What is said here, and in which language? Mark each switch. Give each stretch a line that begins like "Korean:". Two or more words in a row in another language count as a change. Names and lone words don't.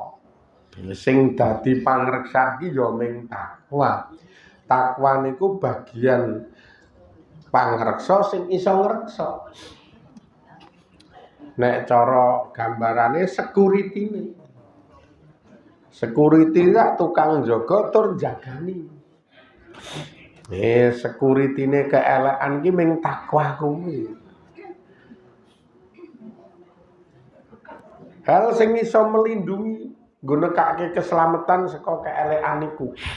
Javanese: Sing dadi pangreksa iki ya mung takwa. Takwa niku bagian pangreksa sing iso ngreksa. Nek cara gambarane security-ne. Security rak tukang jaga tur jagani. Security-ne keelekan iki mung takwa kuwi. Hal sing iso melindungi nggo nekake keselamatan saka keelekan iku.